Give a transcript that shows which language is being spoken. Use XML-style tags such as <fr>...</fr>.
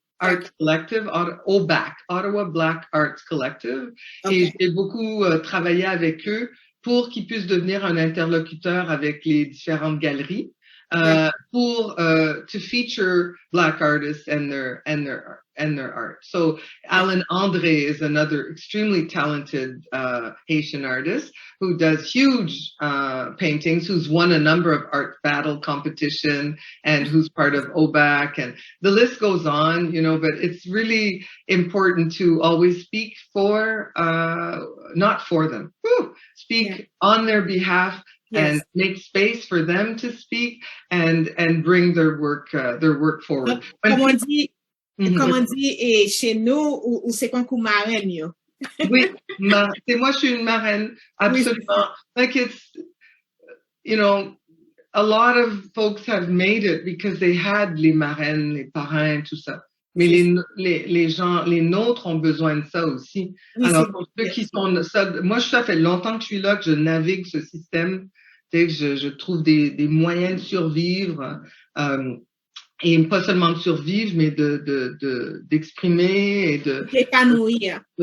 <en>Arts Collective, OBAC, Ottawa Black Arts Collective.</en> <fr>Et j'ai beaucoup travaillé avec eux pour qu'ils puissent devenir un interlocuteur avec les différentes galeries pour</fr> <en>to feature Black artists and their art. So Alan André is another extremely talented Haitian artist who does huge paintings, who's won a number of art battle competition and who's part of OBAC, and the list goes on, you know, but it's really important to always speak for, not for them, speak on their behalf. Yes. And make space for them to speak and bring their work forward.</en> <fr>Comme on dit, chez nous, ou c'est qu'on coup marraine, Oui, moi je suis une marraine, absolument.</fr> <en>Like it's, you know, a lot of folks have made it because they had</en> <fr>les marraines, les parrains, tout ça. Mais les gens, les nôtres ont besoin de ça aussi. Oui, alors, pour ceux qui sont ça, moi, ça fait longtemps que je suis là, que je navigue ce système, que je trouve des moyens de survivre, et pas seulement de survivre, mais d'exprimer et de m'épanouir.</fr>